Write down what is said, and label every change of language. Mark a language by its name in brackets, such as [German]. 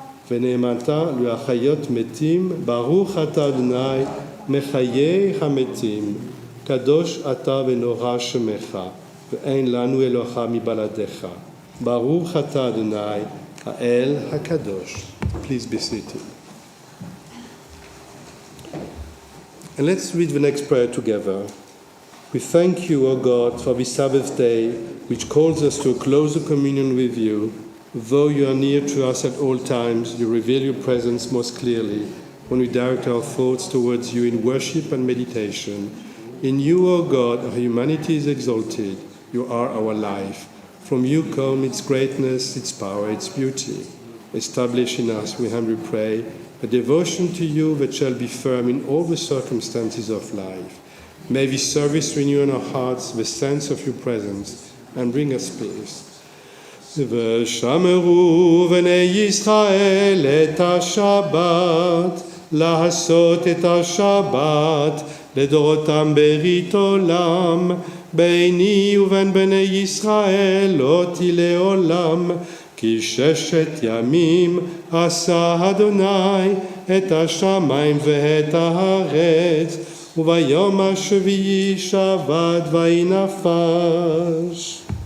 [Hebrew] ונאמנת להחיות מתים, ברוך אתה אדוני מחיי המתים, קדוש אתה ונורא שמך, ואין לנו אלוהה מבלעדיך. ברוך אתה אדוני האל הקדוש. [English] Please be seated. And let's read the next prayer together. We thank you, O God, for this Sabbath day, which calls us to a closer communion with you. Though you are near to us at all times, you reveal your presence most clearly when we direct our thoughts towards you in worship and meditation. In you, O God, our humanity is exalted. You are our life. From you come its greatness, its power, its beauty. Establish in us, we humbly pray, a devotion to you that shall be firm in all the circumstances of life. May this service renew in our hearts the sense of your presence and bring us peace. [Hebrew] ושמרו בני ישראל את השבת, לעשות את השבת לדורותם ברית עולם, ביני ובין בני ישראל לא תהיה לעולם, כי 6 ימים עשה אדוני את השמיים ואת הארץ, וביום השביעי שבת ויהי נפש.